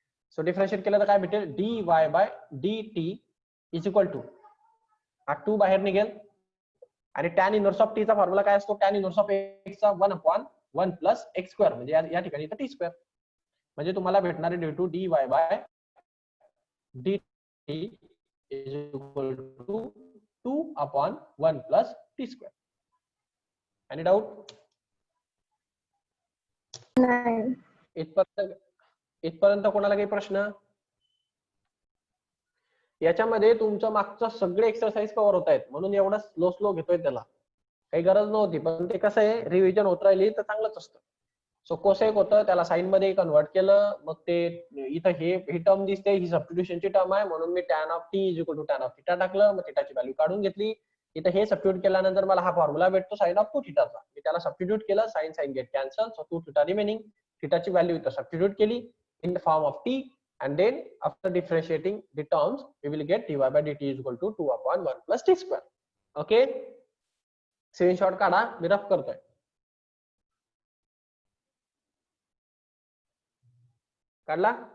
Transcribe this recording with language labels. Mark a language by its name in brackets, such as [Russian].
[Marathi] So differentiate केलं तर काय भेटेल, dy bye dt is equal to, हा 2 बाहेर निघेल, आणि tan इनव्हर्स ऑफ t चा फॉर्म्युला काय असतो, tan इनव्हर्स ऑफ x चा 1/1 प्लस एक्स स्क्वेअर, म्हणजे या ठिकाणी इथं t स्क्वेअर. म्हणजे तुम्हाला भेटणारे due to dy bye dt [English] Is equal to 2/1 plus t square. Any doubt? [Marathi] नाही. इथपर्यंत कोणाला काही प्रश्न? याच्यामध्ये तुमचं मागचं सगळे एक्सरसाइज कव्हर होत आहेत म्हणून एवढा स्लो घेतोय, त्याला काही गरज नव्हती, पण ते कसं आहे रिव्हिजन होत राहिली तर चांगलंच असतं. सो कोसेक होतं त्याला साइन मध्ये कन्वर्ट केलं, मग ते इथं ही टर्म दिसते, ही सबस्टिट्यूशनची टर्म आहे म्हणून मी tan of T is equal to tan of theta टाकलं, मग थिटाची व्हॅल्यू काढून घेतली. इथं हे सबस्टिट्यूट केल्यानंतर मला हा फॉर्म्युला भेटतो साइन ऑफ 2 थिटाचा. मी त्याला सबस्टिट्यूट केलं, sign get cancel, so 2 theta remaining. थिटाची value इथं सबस्टिट्यूट केली [English] In the form of t, and then after differentiating the terms we will get dy by dt is equal to 2/1 plus t square. [Marathi] Okay, screenshot काढा, मी rough करतोय. काढला?